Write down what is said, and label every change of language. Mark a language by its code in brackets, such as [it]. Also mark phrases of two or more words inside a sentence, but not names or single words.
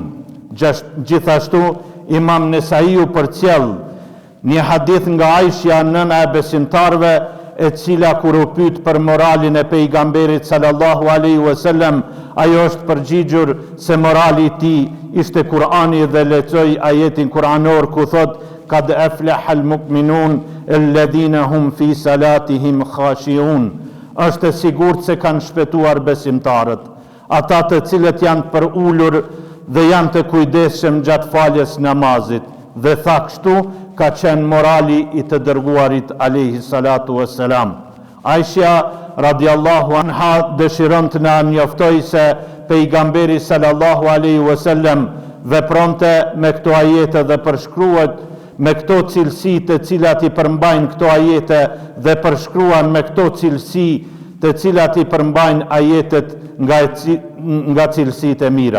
[sq] Gjithashtu Imam Nesaiu përcjell një hadith nga Aisha, nëna e besimtarve, e cila kur u pyet për moralin e pejgamberit [ar] صلى الله عليه وسلم, [sq] ajo është përgjigjur se morali I tij ishte Kur'ani dhe lexoi ajetin kuranor ku thot: [ar] قد أفلح المؤمنون الذين هم في صلاتهم خاشعون. [sq] Është e sigurt se kanë shpëtuar besimtarët, ata të cilët janë përulur dhe janë të kujdesshëm gjatë faljes namazit. Dhe tha kështu ka qenë morali I të dërguarit [ar] عليه الصلاة والسلام. [sq] Aisha [ar] رضي الله عنها [sq] dëshiron të na njoftoj se pejgamberi [ar] صلى الله عليه وسلم [sq] vepronte me këto ajete dhe përshkruhet me këto cilësi të cilat I përmbajnë këto ajete dhe përshkruan me këto cilësi të cilat i përmbajnë ajetet nga cilësitë e mira.